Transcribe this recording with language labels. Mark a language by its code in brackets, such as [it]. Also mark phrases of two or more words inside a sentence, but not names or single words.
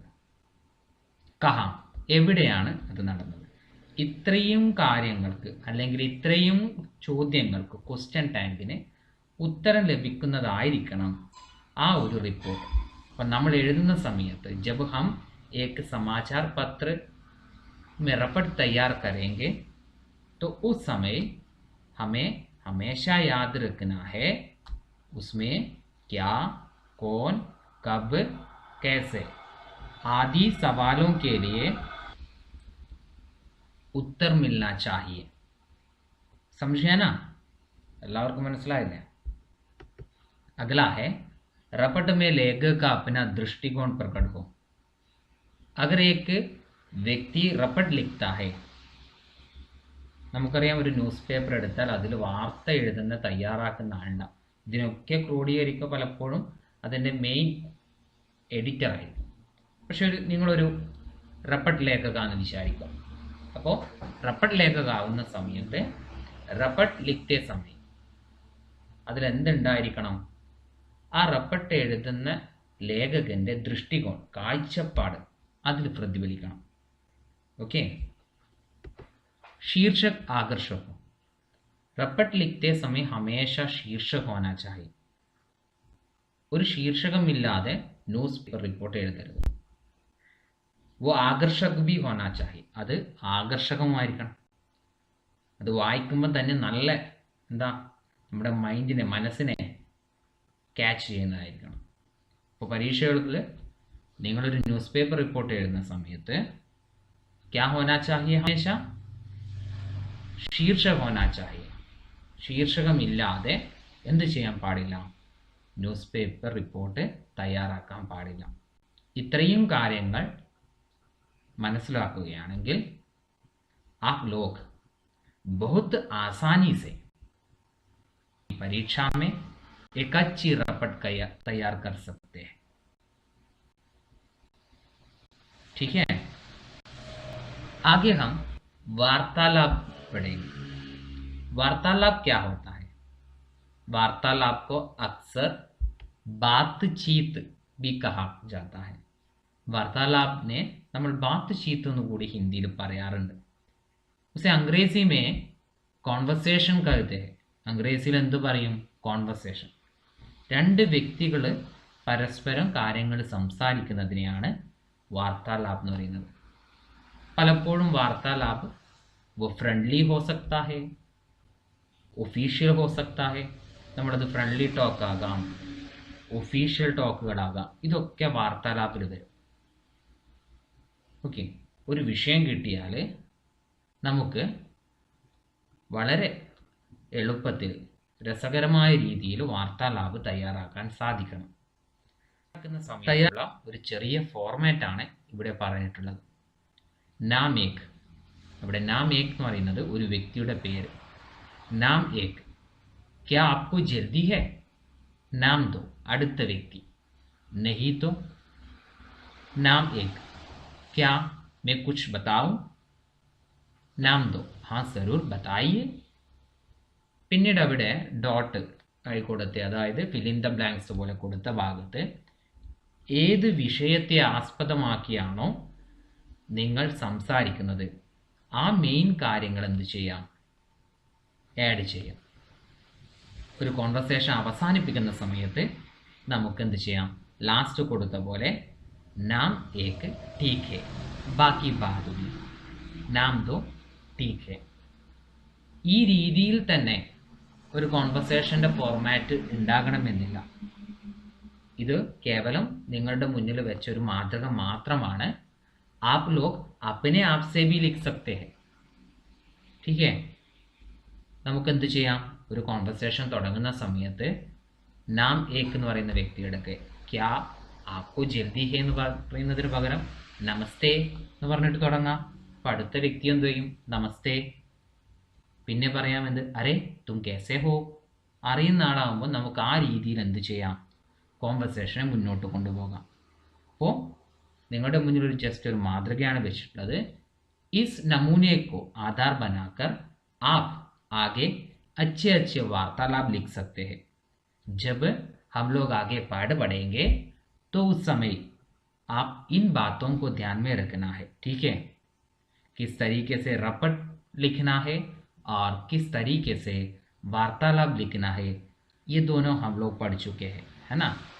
[ml] കഹാം, എവിടെയാണ് അത് നടന്നത്. ഇത്രയും കാര്യങ്ങൾക്ക് അല്ലെങ്കിൽ ഇത്രയും ചോദ്യങ്ങൾക്ക് ക്വസ്റ്റ്യൻ ടാങ്കിന് ഉത്തരം ലഭിക്കുന്നതായിരിക്കണം ആ ഒരു റിപ്പോർട്ട്. അപ്പം നമ്മൾ എഴുതുന്ന സമയത്ത് [hi] जब हम एक समाचार पत्र में रपट तैयार करेंगे तो उस समय हमें हमेशा याद रखना है उसमें क्या, कौन, कब, कैसे आदि सवालों के लिए उत्तर मिलना चाहिए. समझे ना? [ml] എല്ലാവർക്കും മനസ്സിലായില്ലേ? [hi] अगला है रपट में लेखक का अपना दृष्टिकोण प्रकट हो. अगर एक [ml] വ്യക്തി [hi] रपट लिखता है, [ml] നമുക്കറിയാം ഒരു [en] news paper [ml] എടുത്താൽ അതിൽ വാർത്ത എഴുതുന്ന തയ്യാറാക്കുന്ന ആളുണ്ടാവും. ഇതിനൊക്കെ ക്രോഡീകരിക്കുക പലപ്പോഴും അതിൻ്റെ മെയിൻ എഡിറ്ററായിരിക്കും. പക്ഷെ നിങ്ങളൊരു റപ്പട്ട് ലേഖകാന്ന് വിചാരിക്കുക. അപ്പോൾ റപ്പട്ട് ലേഖകാവുന്ന സമയത്ത് [hi] रपट लिखते समय [ml] അതിലെന്തുണ്ടായിരിക്കണം? ആ റപ്പട്ട് എഴുതുന്ന ലേഖകൻ്റെ ദൃഷ്ടികോൺ, കാഴ്ചപ്പാട് അതിൽ പ്രതിഫലിക്കണം. [hi] ओके. शीर्षक आकर्षक हो. रपट लिखते समय हमेशा शीर्षक होना चाहिए. [ml] ഒരു ശീർഷകമില്ലാതെ [en] news paper report [ml] എഴുതരുത്. [hi] वो आकर्षक भी होना चाहिए. [ml] അത് ആകർഷകമായിരിക്കണം. അത് വായിക്കുമ്പോൾ തന്നെ നല്ല നമ്മുടെ മൈൻഡിനെ, മനസ്സിനെ ക്യാച്ച് ചെയ്യുന്നതായിരിക്കണം. അപ്പോൾ പരീക്ഷകൾക്ക് നിങ്ങളൊരു [en] news paper report [ml] എഴുതുന്ന സമയത്ത് [hi] क्या होना चाहिए? हमेशा शीर्षक होना चाहिए. [ml] ശീർഷകമില്ലാതെ എന്ത് ചെയ്യാൻ പാടില്ല? [en] news paper report [ml] തയ്യാറാക്കാൻ പാടില്ല. ഇത്രയും കാര്യങ്ങൾ മനസ്സിലാക്കുകയാണെങ്കിൽ [hi] आप लोग बहुत आसानी से परीक्षा में एक अच्छी रपट तैयार कर सकते हैं. ठीक है. आगे हम वार्तालाप पढ़ेंगे. वार्तालाप क्या होता है? वार्तालाप को अक्सर बातचीत भी कहा जाता है. वार्तालाप ने [ml] നമ്മൾ बातचीत എന്ന് കൂടി ഹിന്ദിയിൽ പറയാറുണ്ട്. [hi] उसे अंग्रेजी में कॉन्वर्सेशन कहते हैं. [ml] अंग्रेजीയിൽ എന്ത് പറയും? കോൺവെർസേഷൻ. രണ്ട് വ്യക്തികൾ പരസ്പരം കാര്യങ്ങൾ സംസാരിക്കുന്നതിനെയാണ് വാർത്താലാപ് എന്ന് പറയുന്നത്. [hi] പലപ്പോഴും വാർത്താലാപ് वो फ्रेंडली हो सकता है, ഒഫീഷ്യൽ हो सकता है. [ml] നമ്മളത് [en] friendly talk [ml] ആകാം, ഒഫീഷ്യൽ ടോക്കുകളാകാം. ഇതൊക്കെ വാർത്താലാപിൽ വരും. ഓക്കെ. ഒരു വിഷയം കിട്ടിയാൽ നമുക്ക് വളരെ എളുപ്പത്തിൽ രസകരമായ രീതിയിൽ വാർത്താലാപ് തയ്യാറാക്കാൻ സാധിക്കണം. തയ്യാറുള്ള ഒരു ചെറിയ ഫോർമാറ്റാണ് ഇവിടെ പറഞ്ഞിട്ടുള്ളത്. [hi] नाम एक. [ml] ഇവിടെ [hi] नाम एक [ml] എന്ന് പറയുന്നത് ഒരു വ്യക്തിയുടെ പേര്. [hi] नाम एक. क्या आपको जल्दी है? नाम दो, [ml] അടുത്ത വ്യക്തി. [hi] नहीं तो नाम एक. ക്യാ मैं कुछ बताऊं? नाम दो, हाँ जरूर बताइए. [ml] പിന്നീട് അവിടെ ഡോട്ട് ആയി കൊടുത്ത്, അതായത് [en] fill in the blanks [ml] പോലെ കൊടുത്ത ഭാഗത്ത് ഏത് വിഷയത്തെ ആസ്പദമാക്കിയാണോ നിങ്ങൾ സംസാരിക്കുന്നത് ആ മെയിൻ കാര്യങ്ങൾ എന്ത് ചെയ്യാം? ആഡ് ചെയ്യാം. ഒരു കോൺവെർസേഷൻ അവസാനിപ്പിക്കുന്ന സമയത്ത് നമുക്ക് എന്ത് ചെയ്യാം? ലാസ്റ്റ് കൊടുത്ത പോലെ [hi] नाम एक ठीक है, बाकी बात भी, नाम दो ठीक है. [ml] ഈ രീതിയിൽ തന്നെ ഒരു കോൺവെർസേഷൻ്റെ ഫോർമാറ്റ് ഉണ്ടാകണമെന്നില്ല. ഇത് കേവലം നിങ്ങളുടെ മുന്നിൽ വെച്ചൊരു മാതൃക മാത്രമാണ്. [hi] आप लोग अपने आप से भी लिख सकते हैं. ठीक है. [ml] നമുക്ക് എന്ത് ചെയ്യാം, ഒരു കോൺവെർസേഷൻ തുടങ്ങുന്ന സമയത്ത് നാം ഏക്ക് എന്ന് പറയുന്ന വ്യക്തിയുടെ [hi] क्या आको जल्दी है [ml] എന്ന് പറയുന്നതിന് പകരം നമസ്തേ എന്ന് പറഞ്ഞിട്ട് തുടങ്ങാം. അപ്പം അടുത്ത വ്യക്തി എന്ത് ചെയ്യും, നമസ്തേ. പിന്നെ പറയാം എന്ത്, [hi] अरे तुम कैसे हो. [ml] അറിയുന്ന ആളാകുമ്പോൾ നമുക്ക് ആ രീതിയിൽ എന്ത് ചെയ്യാം, കോൺവെർസേഷനെ മുന്നോട്ട് കൊണ്ടുപോകാം. അപ്പോൾ നിങ്ങളുടെ മുന്നിൽ ഒരു ജസ്റ്റ് ഒരു മാതൃകയാണ് വെച്ചിട്ടുള്ളത്. [hi] इस नमूनेको आधार बनाकर आप ആगे अच्छे अच्छे वार्तालाप लिख सकते हैं. जब हम लोग आगे पढ़ बढ़ेंगे तो उस समय आप इन बातों को ध्यान में रखना है. ठीक है, किस तरीके से रपट लिखना है और किस तरीके से वार्तालाप लिखना है, ये दोनों हम लोग पढ़ चुके हैं, है ना.